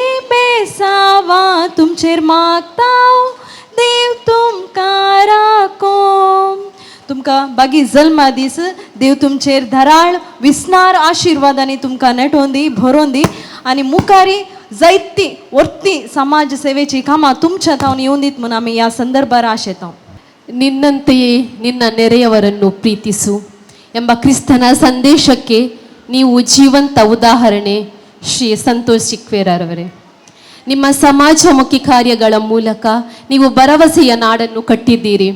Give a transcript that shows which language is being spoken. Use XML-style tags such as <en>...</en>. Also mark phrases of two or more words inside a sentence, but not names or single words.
<kok>बेसावा तुमचेर मागता देव तुमकां राखो तुमकां बागी जल्मा दीस देव तुमचेर धराळ विस्नार आशिर्वादांनी तुमकां नेटोवन दी भरोवन दी आनी मुखारी जायती वर्ती समाज सेवेची कामां तुमच्या तावन येवन दीत म्हणून आमी ह्या संदर्भार आशेतांव</kok> <kn>ನಿನ್ನಂತೆಯೇ ನಿನ್ನ ನೆರೆಯವರನ್ನು ಪ್ರೀತಿಸು ಎಂಬ ಕ್ರಿಸ್ತನ ಸಂದೇಶಕ್ಕೆ ನೀವು ಜೀವಂತ ಉದಾಹರಣೆ ಶ್ರೀ ಸಂತೋಷ್ ಚಿಕ್ವೇರವರೇ. ನಿಮ್ಮ ಸಮಾಜಮುಖಿ ಕಾರ್ಯಗಳ ಮೂಲಕ ನೀವು ಭರವಸೆಯ ನಾಡನ್ನು ಕಟ್ಟಿದ್ದೀರಿ.</kn>